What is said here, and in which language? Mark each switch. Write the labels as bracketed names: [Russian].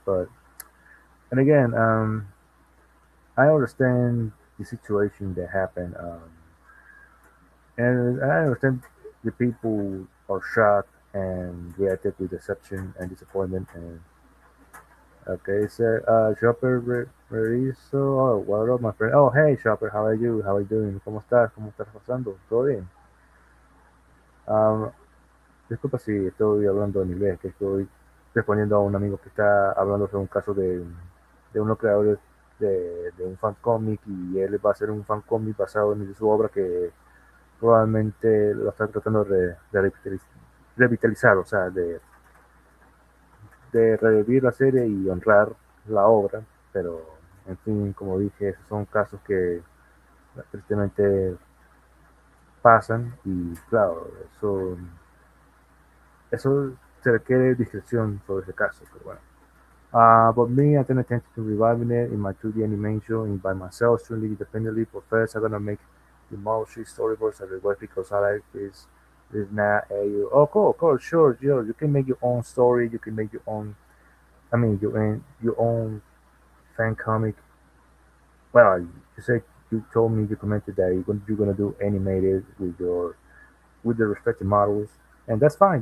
[English] But and again, I understand the situation that happened, and I understand the people are shocked and reacted with deception and disappointment. And okay, so Shopper Reviso, oh, what up, my friend? Oh, hey, Shopper, how are you? How are you doing? [Spanish] ¿Cómo estás? ¿Cómo estás pasando? ¿Todo bien? Um, Disculpa si estoy hablando en inglés, que estoy respondiendo a un amigo que está hablando sobre un caso de unos creadores de un fan cómic y él va a hacer un fan cómic basado en su obra que probablemente lo está tratando de revitalizar, o sea, de revivir la serie y honrar la obra, pero en fin, como dije, esos son casos que tristemente pasan y claro, eso se requiere discreción sobre ese caso, pero bueno. [English] But me, I'm gonna attempt to reviving it in my 2D animation by myself, strictly independently. But first, I'm gonna make the motion storyboards and rework because I like this. This not a oh cool sure you can make your own story. You can make your own. I mean your own fan comic. Well, you said you told me you commented that you're gonna do animated with the respective models, and that's fine.